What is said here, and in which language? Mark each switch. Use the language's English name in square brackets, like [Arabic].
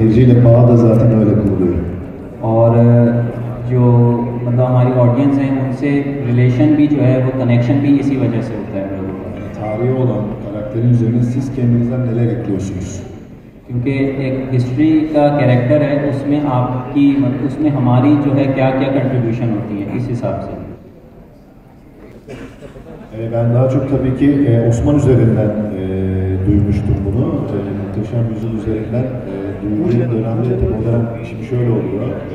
[Turkish] Seyirciyle bağ da zaten öyle kuruluyor. [Hindi] और जो मतलब हमारी ऑडियंस है उनसे रिलेशन भी जो है वो कनेक्शन भी इसी वजह से होता है हम लोगों का। [Turkish] Tarihi olan karakterin üzerine siz kendinizden neler ekliyorsunuz? [Hindi] क्योंकि एक हिस्ट्री का कैरेक्टर है, उसमें आपकी उसमें हमारी जो है क्या क्या कंट्रीब्यूशन होती है, इस हिसाब से। [Turkish] Ben daha çok tabii ki Osman üzerinden duymuştum bunu. Muhteşem Yüzyıl üzerinden duyduğum dönemde tabii olarak şimdi şöyle oluyor.